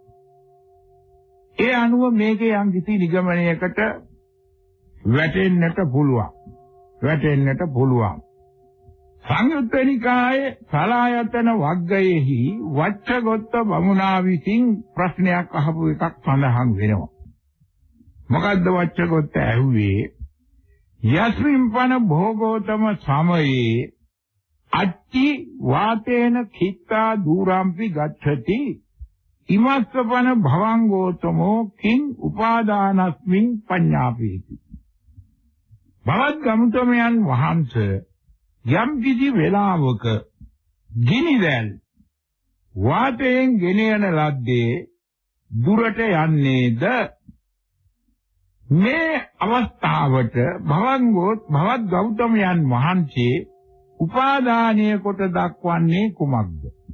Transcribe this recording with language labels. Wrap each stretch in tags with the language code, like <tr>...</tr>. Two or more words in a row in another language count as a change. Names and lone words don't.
<si>ඒ අනුව මේකේ යම් කිසි නිගමනයකට වැටෙන්නට පුළුවන්. සංයුත්ත නිකායේ සලායතන වග්ගයේහි වච්චගොත්ත බමුණා විසින් ප්‍රශ්නයක් අහපු එකක් සඳහන් වෙනවා. මොකද්ද වච්චගොත්ත ඇහුවේ?</si> <pi>යස්මින් පන භෝගෝතම සමයේ අච්චි වාතේන කිත්තා දූරම්පි ගච්ඡති ඉමස්සපන භවංගෝතමෝ කිං උපාදානස්මින් පඤ්ඤාපේති.</pi> <si>භවත් ගමුතමයන් වහන්සේ යම් කිසි වේලාවක ගිනිදැල් වාතයෙන් ගෙන යන ලද්දේ දුරට යන්නේද? මේ අවස්ථාවට භවත් ගෞතමයන් වහන්සේ උපාදානීය කොට දක්වන්නේ කුමක්ද?</si>